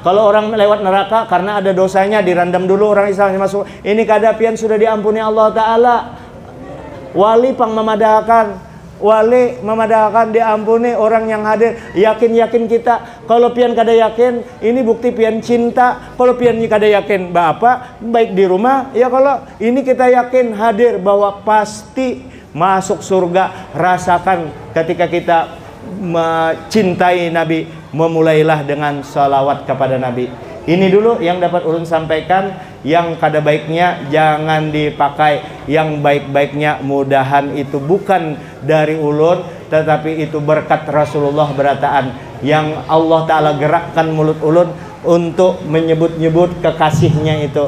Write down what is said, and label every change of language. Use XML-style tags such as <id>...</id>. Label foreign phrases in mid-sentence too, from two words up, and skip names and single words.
<id>Kalau orang lewat neraka karena ada dosanya, dirandam dulu orang Islam masuk.</id> <bjn>Ini kada pian sudah diampuni Allah Ta'ala. Wali pang memadahkan diampuni orang yang hadir.</bjn> <id>Yakin kita.</id> <bjn>Kalau pian kada yakin, ini bukti pian cinta. Kalau pian kada yakin bapak baik di rumah ya, kalau ini kita yakin hadir bahwa pasti masuk surga.</bjn> <id>Rasakan ketika kita mencintai Nabi, memulailah dengan salawat kepada Nabi. Ini dulu yang dapat ulun sampaikan. Yang kada baiknya jangan dipakai, yang baik-baiknya mudahan itu bukan dari ulun, tetapi itu berkat Rasulullah berataan yang Allah Ta'ala gerakkan mulut ulun untuk menyebut-nyebut kekasihnya itu.</id>